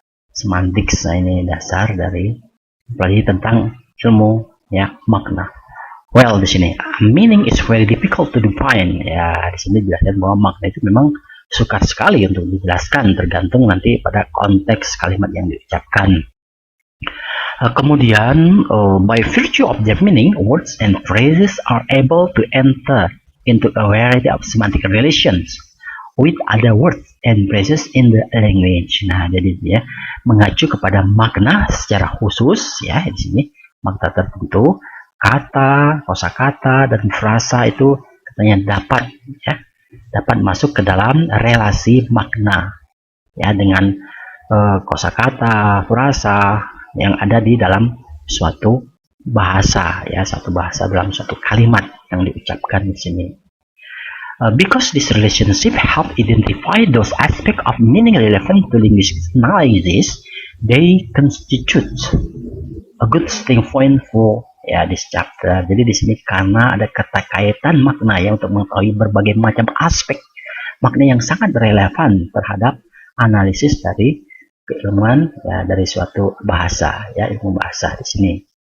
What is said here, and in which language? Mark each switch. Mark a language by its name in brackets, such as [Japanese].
[Indonesian] Semantics ini dasar dari pelajari tentang ilmu makna. [English] Well, [Indonesian] di sini [English] meaning is very difficult to define. [Indonesian] Di sini dijelaskan bahwa makna itu memang sukar sekali untuk dijelaskan, tergantung nanti pada konteks kalimat yang diucapkan. Kemudian, [English] by virtue of their meaning, words and phrases are able to enter into a variety of semantic relations with other words and phrases in the language. [Indonesian] Nah, jadi mengacu kepada makna secara khusus, di sini makna tertentu, kata, kosakata, dan frasa itu katanya dapat masuk ke dalam relasi makna, dengan kosakata, frasa yang ada di dalam suatu bahasa, satu bahasa dalam suatu kalimat yang diucapkan di sini. [English] Because this relationship help identify those aspects of meaning relevant to linguistic analysis, they constitute a good starting point for this chapter. [Indonesian] Jadi di sini karena ada keterkaitan makna untuk mengetahui berbagai macam aspek makna yang sangat relevan terhadap analisis dari keilmuan dari suatu bahasa, ilmu bahasa di sini.